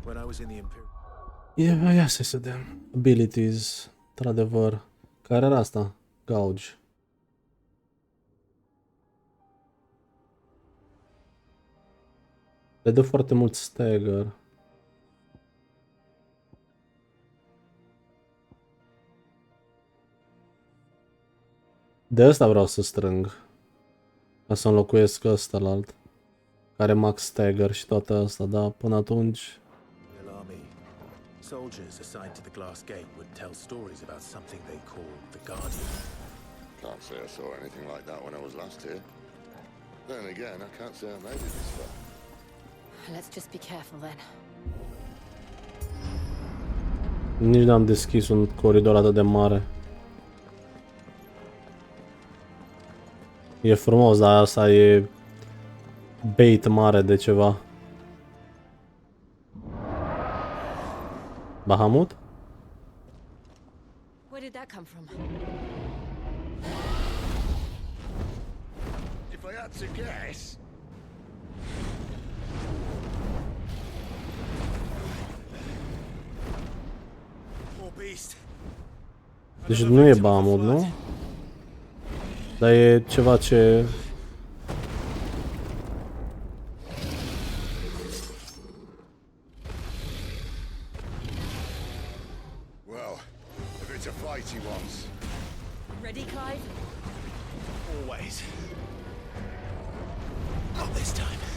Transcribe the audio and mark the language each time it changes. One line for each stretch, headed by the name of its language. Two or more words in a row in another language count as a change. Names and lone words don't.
English: was in the Imperial...
Romanian: Ia să vedem. Abilities. Într-adevăr. Care era asta? Gauge. Le dă foarte mult stagger. De asta vreau să strâng. Ca să înlocuiesc ăsta la alt. Care
English: max stagger
Romanian: și toate asta, dar până atunci...
English: Soldiers assigned to the glass gate would tell stories about something they called the Guardian. Can't say I saw anything like that when I was last here. Then again, I can't say I made it this far. Let's just be careful then.
Romanian: Nici n-am deschis un coridor atât de mare. E frumos, dar asta e bait mare de ceva.
English: Bahamut? Where did that come from? If I had to guess...
Romanian: Deci nu e Bahamut, nu? Dar e ceva ce...
English: Well, if it's a fight he wants. Ready, Clive? Always. Not this time.